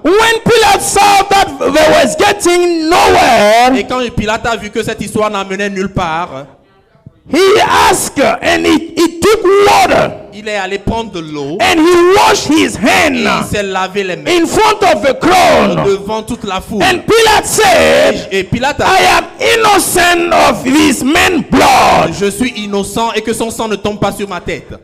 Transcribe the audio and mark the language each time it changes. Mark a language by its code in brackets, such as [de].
[en] When Pilate saw that they was getting nowhere, [fr] Et quand Pilate a vu que cette histoire n'amenait nulle part, [en] he asked and he took water [fr] il est allé prendre de l'eau [en] and he washed his [fr] et il [en] hand [fr] s'est lavé les mains [en] in front of the crown. [fr] devant toute la foule. [en] And Pilate said, [fr] Et Pilate a [en] I am innocent of this man's blood. [fr] dit, je suis innocent et que son sang ne tombe pas sur ma tête.